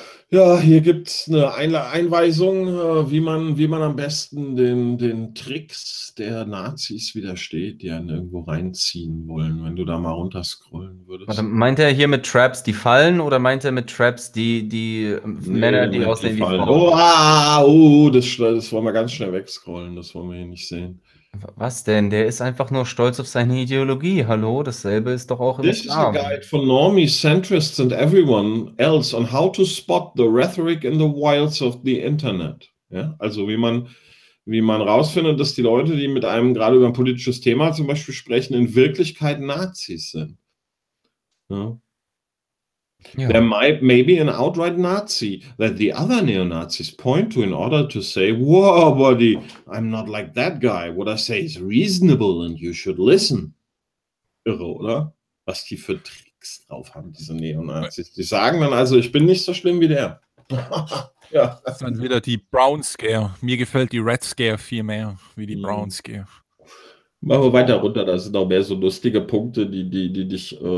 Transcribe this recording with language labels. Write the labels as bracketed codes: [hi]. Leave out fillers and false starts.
[de] Ja, hier gibt es eine Einweisung, wie man am besten den Tricks der Nazis widersteht, die einen irgendwo reinziehen wollen, wenn du da mal runterscrollen würdest. Warte, meint er hier mit Traps die Fallen oder meint er mit Traps die Männer, die aussehen wie Fallen? Das wollen wir ganz schnell wegscrollen, das wollen wir hier nicht sehen. Was denn? Der ist einfach nur stolz auf seine Ideologie. Hallo, dasselbe ist doch auch im Islam. [en] This is a guide for normies, centrists and everyone else on how to spot the rhetoric in the wilds of the internet. [de] Ja? Also wie man rausfindet, dass die Leute, die mit einem gerade über ein politisches Thema zum Beispiel sprechen, in Wirklichkeit Nazis sind. Ja? [en] Yeah. There might maybe an outright Nazi that the other neo-Nazis point to in order to say, whoa, buddy, I'm not like that guy. What I say is reasonable and you should listen. [de] Irre, oder? Was die für Tricks drauf haben, diese Neo-Nazis. Die sagen dann also, ich bin nicht so schlimm wie der. Ja. Das ist dann wieder die Brown Scare. Mir gefällt die Red Scare viel mehr wie die Brown Scare. Machen wir weiter runter, da sind auch mehr so lustige Punkte, die dich...